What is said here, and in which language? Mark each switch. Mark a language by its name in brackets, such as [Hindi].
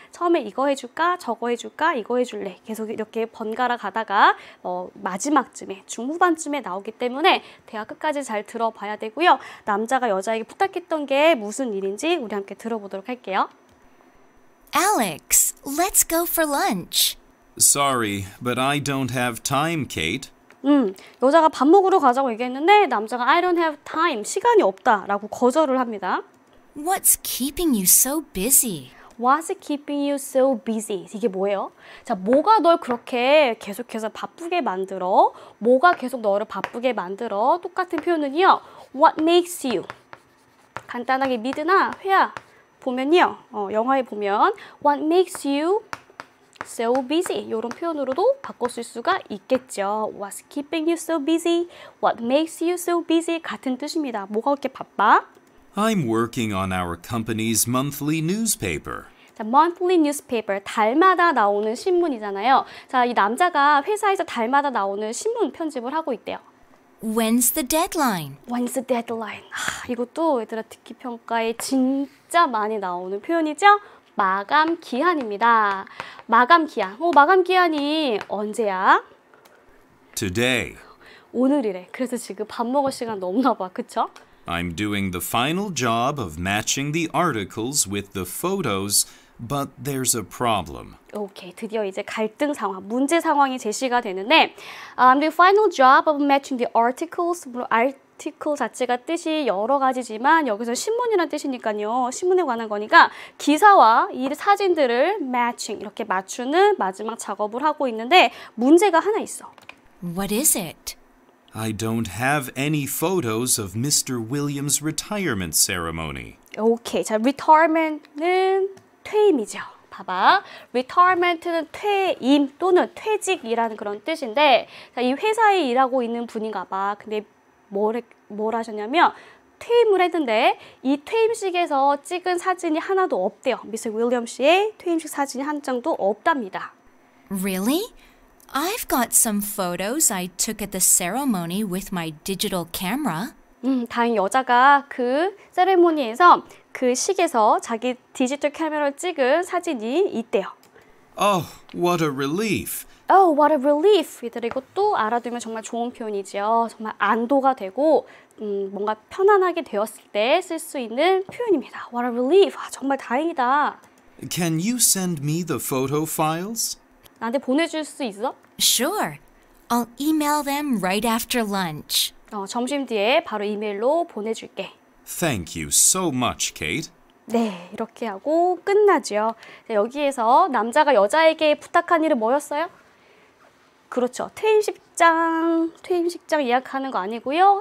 [Korean] 처음에 이거 해줄까? 저거 해줄까? 이거 해줄래? 계속 이렇게 번갈아 가다가 마지막쯤에 중후반쯤에 나오기 때문에 대화 끝까지 잘 들어봐야 되고요. 남자가 여자에게 부탁했던 게 무슨 일인지 우리 함께 들어보도록 할게요. [English] Alex, let's go for lunch. Sorry, but I don't have time, Kate. [Korean] 여자가 밥 먹으러 가자고 얘기했는데 남자가 [English] I don't have time, [Korean] 시간이 없다 라고 거절을 합니다. [English] What's keeping you so busy? What's keeping you so busy? [Korean] 이게 뭐예요? 자, 뭐가 널 그렇게 계속해서 바쁘게 만들어? 뭐가 계속 너를 바쁘게 만들어? 똑같은 표현은요. [English] What makes you? [Korean] 간단하게 미드나 회야 보면요. 영화에 보면 [English] What makes you so busy? [Korean] 이런 표현으로도 바꿔쓸 수가 있겠죠. [English] What's keeping you so busy? What makes you so busy? [Korean] 같은 뜻입니다. 뭐가 그렇게 바빠? [English] I'm working on our company's monthly newspaper. [Korean] 자, [English] monthly newspaper, [Korean] 달마다 나오는 신문이잖아요. 자, 이 남자가 회사에서 달마다 나오는 신문 편집을 하고 있대요. [English] When's the deadline? When's the deadline? [Korean] 이것도 얘들아 듣기 평가에 진짜 많이 나오는 표현이죠. 마감 기한입니다. 마감 기한. 마감 기한이 언제야? [English] Today. [Korean] 오늘이래. 그래서 지금 밥 먹을 시간 넘나 봐. 그쵸? [English] I'm doing the final job of matching the articles with the photos, but there's a problem. [Korean] 오케이, 드디어 이제 갈등 상황, 문제 상황이 제시가 되는데 [English] I'm the final job of matching the articles. [Korean] 물론 article 자체가 뜻이 여러 가지지만 여기서 신문이란 뜻이니까요. 신문에 관한 거니까 기사와 이 사진들을 matching, 이렇게 맞추는 마지막 작업을 하고 있는데 문제가 하나 있어. [English] What is it? I don't have any photos of Mr. Williams' retirement ceremony. [Korean] 오케이, 자, retirement는 퇴임이죠. 봐봐. retirement는 퇴임 또는 퇴직이라는 그런 뜻인데 자, 이 회사에 일하고 있는 분인가 봐. 근데 뭘 하셨냐면 퇴임을 했는데 이 퇴임식에서 찍은 사진이 하나도 없대요. 미스 윌리엄 씨의 퇴임식 사진이 한 장도 없답니다. [English] Really? I've got some photos I took at the ceremony with my digital camera. [Korean] 다행히 여자가 그 세레모니에서 그 식에서 자기 디지털 카메라를 찍은 사진이 있대요. [English] Oh, what a relief. Oh, what a relief. [Korean] 얘들아 이것도 알아두면 정말 좋은 표현이죠. 정말 안도가 되고 뭔가 편안하게 되었을 때 쓸 수 있는 표현입니다. [English] What a relief. [Korean] 정말 다행이다. [English] Can you send me the photo files? [Korean] 나한테 보내줄 수 있어? [English] Sure. I'll email them right after lunch. [Korean] 점심 뒤에 바로 이메일로 보내줄게. [English] Thank you so much, Kate. [Korean] 네, 이렇게 하고 끝나죠. 여기에서 남자가 여자에게 부탁한 일은 뭐였어요? 그렇죠. 퇴임식장 예약하는 거 아니고요.